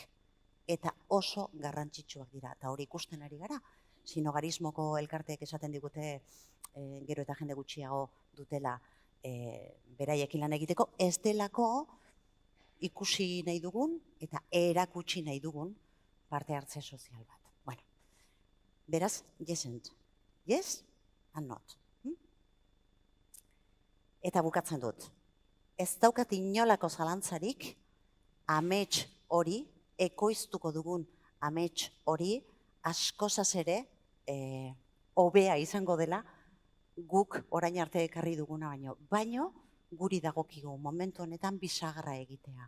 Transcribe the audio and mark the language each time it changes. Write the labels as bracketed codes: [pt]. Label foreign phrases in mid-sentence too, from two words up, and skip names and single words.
[eu] Eta oso garrantzitsuak dira. Eta hori ikusten ari gara, sinogarismoko elkarteek esaten digute gero eta jende gutxiago dutela beraiekin lan egiteko, ez delako ikusi nahi dugun eta erakutsi nahi dugun parte hartze sozial bat. Bueno, beraz, [en] yes and not. [eu] Eta bukatzen dut. Ez daukat inolako zalantzarik amets hori, ekoiztuko dugun amets hori, askozaz ere hobea izango dela guk orain arte ekarri duguna baino guri dagokigu momentu honetan bisagra egitea.